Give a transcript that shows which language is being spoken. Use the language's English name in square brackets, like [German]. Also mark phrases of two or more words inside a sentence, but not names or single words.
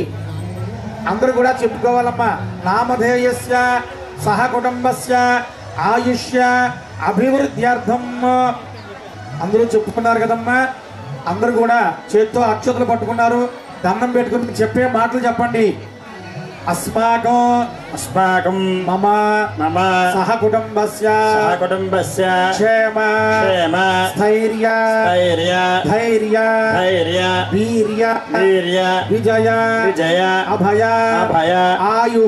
[Telugu] అందరూ కూడా చెప్పుకోవాలమ్మా. [Sanskrit] నామధేయస్య సహ కుటుంబస్య ఆయుష్య అభివృద్ధ్యర్థం. [Telugu] అందరూ చెప్పుకున్నారు కదమ్మా. అందరూ కూడా చేత్తో అక్షతలు పట్టుకున్నారు. దండం పెట్టుకుని చెప్పే మాటలు చెప్పండి. [Sanskrit] अस्माकं मम सह कुटुंबस्य क्षेम स्थैर्य धैर्य वीर्य विजय अभय आयुः